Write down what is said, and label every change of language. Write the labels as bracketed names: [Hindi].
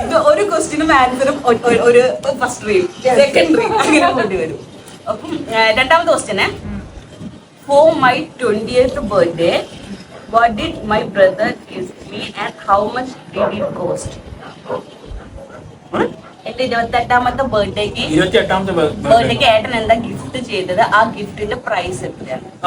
[Malayalam] ഒരു ക്വസ്റ്റിനും ആൻസറും ഒരു first Reem, second Reem അങ്ങനെ കൊണ്ടുവരും. അപ്പം രണ്ടാമത്തെ question. [English] For my 20th birthday, what did my brother gift me and how much did it cost? [Malayalam] എന്റെ 28ാമത്തെ ബർത്ത്ഡേക്ക് ഏട്ടൻ എന്താ ഗിഫ്റ്റ് ചെയ്തത്? ആ ഗിഫ്റ്റിന്റെ പ്രൈസ് എത്രയാണ്?